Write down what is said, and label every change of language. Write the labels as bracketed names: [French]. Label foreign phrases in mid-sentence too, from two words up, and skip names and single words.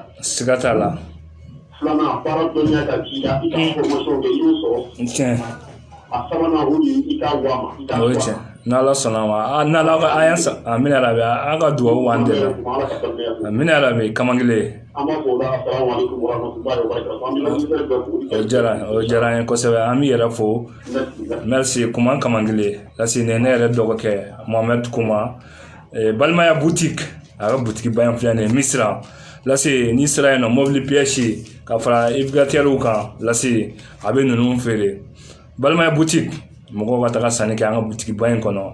[Bambara] siga t'a la Filanan baara dɔnniya ka k'i la i ka formation kɛ i y'o sɔrɔ. tiɲɛ A sabanan o de ye i k'a wa ma. o ye tiɲɛ n'ala sɔnna ma n'ala ka an y'a [Arabic] آمين يا رب [Bambara] an ka dugawu b'an dɛmɛ [Arabic] آمين يا رب [Bambara] kamankile an b'a fɔ o la [Arabic] السلام عليكم ورحمة الله وبركاته. [Bambara] An bɛ lamɛnnikɛla bɛɛ fo. o diyara an ye kosɛbɛ an bɛ yɛrɛ fo merci kuma kamankile lasi ne yɛrɛ dɔgɔkɛ mohamed kuma balimaya boutique a ka boutique ba in filɛ nin ye misira lasi n'i sera yen nɔ mobili pièce ka fara navigateurs kan lasi a bɛ ninnu feere balimaya boutique mɔgɔw ka taga sanni kɛ an ka boutique ba in kɔnɔ